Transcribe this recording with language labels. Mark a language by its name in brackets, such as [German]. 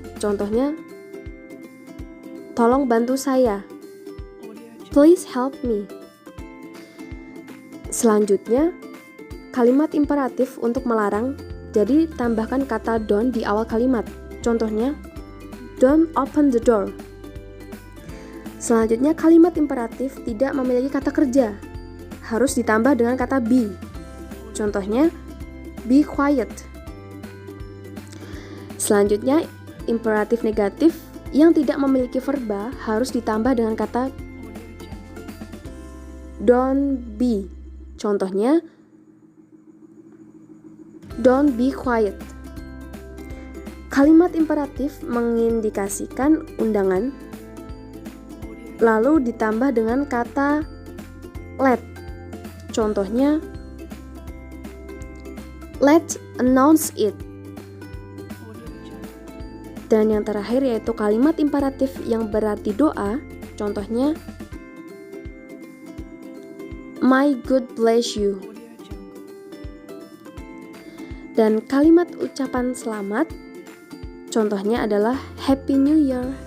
[Indonesian] Contohnya, tolong bantu saya. [English] Please help me. [Indonesian] Selanjutnya, kalimat imperatif untuk melarang, jadi tambahkan kata don't di awal kalimat. Contohnya, [English] don't open the door. [Indonesian] Selanjutnya, kalimat imperatif tidak memiliki kata kerja, harus ditambah dengan kata be. Contohnya, [English] be quiet. [Indonesian] Selanjutnya, imperatif negatif yang tidak memiliki verba harus ditambah dengan kata don't be. Contohnya, [English] don't be quiet. [Indonesian] Kalimat imperatif mengindikasikan undangan, lalu ditambah dengan kata let. Contohnya, [English] let's announce it. [Indonesian] Dan yang terakhir yaitu kalimat imperatif yang berarti doa. Contohnya, [English] my God bless you. [Indonesian] Dan kalimat ucapan selamat, contohnya adalah [English] Happy New Year.